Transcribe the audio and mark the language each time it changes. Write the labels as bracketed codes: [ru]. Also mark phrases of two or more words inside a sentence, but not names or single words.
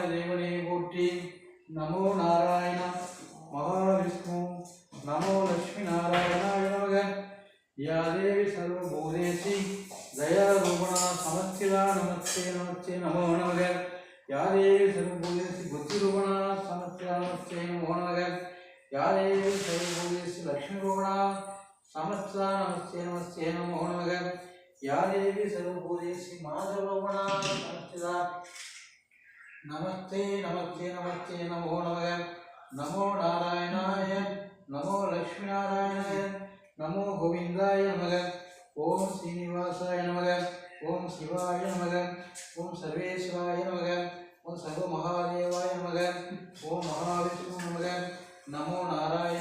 [ta] தேவனை போற்றி [sa] नमो नारायण महाविष्णु नमो लक्ष्मी नारायणाय नमः या देवी सर्वभूतेषु दयारूपेण संस्थिता नमस्ते नमस्ते नमो नमः या देवी सर्वभूतेषु बुद्धिरूपेण संस्थिता नमस्ते नमो नमः या देवी सर्वभूतेषु लक्ष्मी रूपेण संस्थिता नमस्ते नमस्ते नमो नमः या देवी सर्वभूतेषु माधवरूपणा संस्थिता नमस्ते नमस्ते नमस्ते नमो नमः नमो नारायणाय नमो लक्ष्मीनारायणाय नमो गोविंदाय नमः ओम श्रीनिवासाय नमः ओम शिवाय नमः ओम सर्वेश्वराय नमः ओम सर्वमहादेवाय नमः ओम महाविष्णु नमः नमो नारायण